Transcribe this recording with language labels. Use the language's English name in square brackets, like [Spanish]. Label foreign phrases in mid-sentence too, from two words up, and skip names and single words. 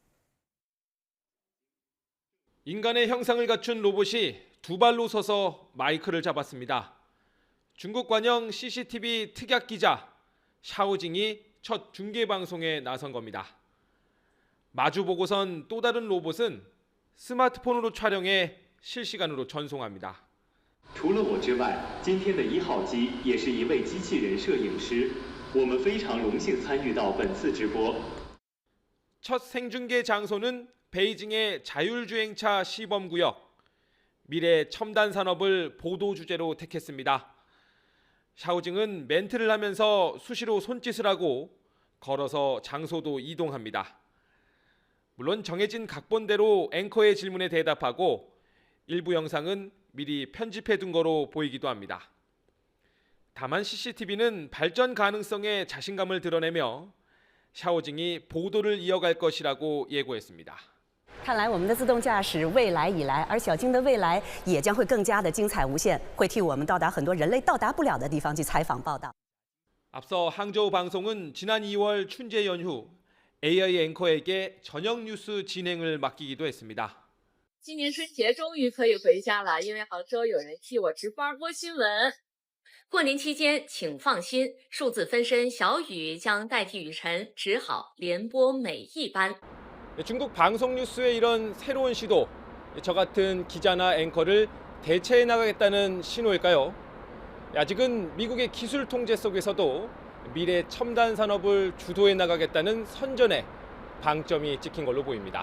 [Korean] 인간의 형상을 갖춘 로봇이 두 발로 서서 마이크를 잡았습니다. 중국 관영 CCTV 특약 기자 샤오징이 첫 중계 방송에 나선 겁니다. 마주 보고선 또 다른 로봇은 스마트폰으로 촬영해 실시간으로 전송합니다. [Chinese] 除了我之外，今天的1号机也是一位机器人摄影师。我们非常荣幸参与到本次直播。 [Korean] 첫 생중계 장소는 베이징의 자율주행차 시범구역. 미래 첨단 산업을 보도 주제로 택했습니다. 샤오징은 멘트를 하면서 수시로 손짓을 하고 걸어서 장소도 이동합니다. 물론 정해진 각본대로 앵커의 질문에 대답하고 일부 영상은 미리 편집해 둔 거로 보이기도 합니다. 다만 CCTV는 발전 가능성에 자신감을 드러내며 샤오징이 보도를 이어갈 것이라고 예고했습니다. [Chinese] 看来我们的自动驾驶未来已来，而小鲸的未来也将会更加的精彩无限，会替我们到达很多人类到达不了的地方去采访报道。 [Korean] 앞서 항저우 방송은 지난 2월 춘제 연휴 AI 앵커에게 저녁 뉴스 진행을 맡기기도 했습니다. [Chinese] 今年春节终于可以回家了，因为杭州有人替我值班播新闻。过年期间，请放心，数字分身小雨将代替雨辰，只好连播每一班。 [Korean] 중국 방송 뉴스의 이런 새로운 시도, 저 같은 기자나 앵커를 대체해 나가겠다는 신호일까요? 아직은 미국의 기술 통제 속에서도 미래 첨단 산업을 주도해 나가겠다는 선전에 방점이 찍힌 걸로 보입니다.